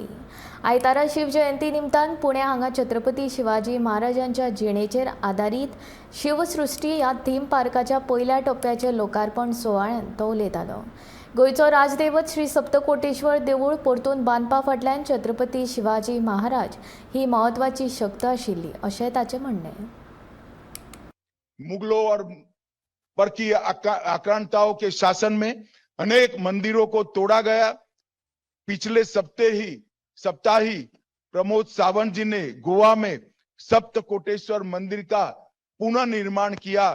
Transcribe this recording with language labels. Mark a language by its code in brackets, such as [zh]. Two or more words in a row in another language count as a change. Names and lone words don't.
[kok] आयतारा शिवजयंती निमतान पुणे हांगा छत्रपती शिवाजी महाराजांच्या जिणेचेर आदारीत शिवसृष्टी ह्या थीम पार्काच्या पयल्या टप्प्याचे लोकार्पण सुवाळ्यान तो उलयतालो। गोंयचो राजदैवत श्री सप्तकोटेश्वर देवूळ परतून बांदपा फाटल्यान छत्रपती शिवाजी महाराज ही महत्वाची शक्त आशिल्ली अशें ताचें म्हणणें। [hi] मुगलों और परकी आक्रांताओं के शासन में अनेक मंदिरों को तोड़ा गया। पिछले सप्ताह ही प्रमोद सावंत जी ने गोवा में सप्तकोटेश्वर मंदिर का पुनर्निर्माण किया।